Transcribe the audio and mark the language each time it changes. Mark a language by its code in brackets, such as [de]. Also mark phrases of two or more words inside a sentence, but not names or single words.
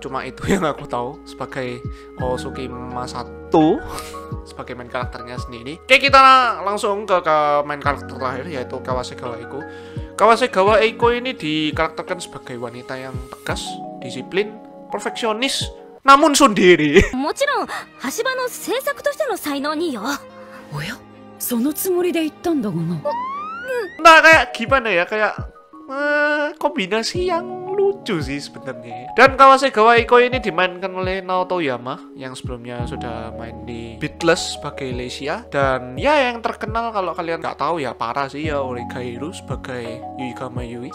[id] Cuma itu yang aku tahu sebagai Osuki Masato sebagai main karakternya sendiri. Oke, kita langsung ke main karakter terakhir, yaitu Kawasegawa Eiko. Kawasegawa Eiko ini dikarakterkan sebagai wanita yang tegas, disiplin, perfeksionis, namun sundiri. [ja] もちろん橋場の制作としての才能によ。おや、そのつもりで言ったんだがな。 [id] Nah, kayak gimana ya, kayak kombinasi yang lucu sih sebenarnya. Dan Kawasegawa Eiko ini dimainkan oleh Naoto Yama yang sebelumnya sudah main di Beatless sebagai Leisia. Dan ya yang terkenal kalau kalian nggak tahu ya parah sih ya, Origairu sebagai Yuikama Yui.